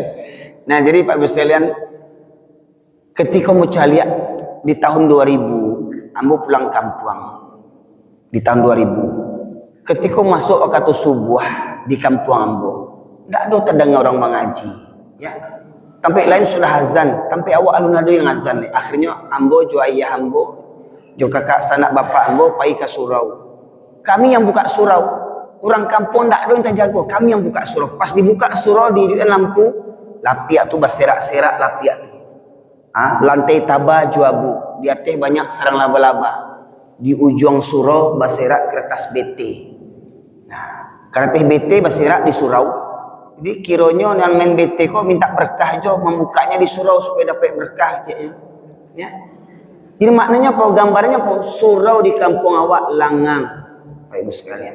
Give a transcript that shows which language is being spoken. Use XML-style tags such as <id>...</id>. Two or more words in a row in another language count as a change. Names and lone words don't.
<id>Nah, jadi Pak Ibu sekalian, ketika mau lihat di tahun 2000, ambo pulang kampung. Di tahun 2000, ketika masuk waktu subuh di kampung ambo, tidak ada terdengar orang mengaji, ya.</id> <min>Sampai lain sudah azan, sampai awak alun ada yang azan. Akhirnya ambo, jo ayah ambo, jo kakak sanak bapak ambo,</min> <id>pergi ke surau. Kami yang buka surau, orang kampung tidak ada yang terjaga. Kami yang buka surau.</id> <min>Pas dibuka surau di lampu, lapiak tu berserak-serak lapiak tu. Lantai taba juabu, di atas banyak sarang laba-laba.</min> <id>Di ujung surau berserak kertas BT. Nah, kertas BT berserak di surau. Jadi kiranya yang main BT kok minta berkah jo membukanya di surau supaya dapat berkah je ya. Jadi maknanya apa? Gambarnya apa?</id> <min>Surau di kampung awak langang, Pak Ibu sekalian.</min>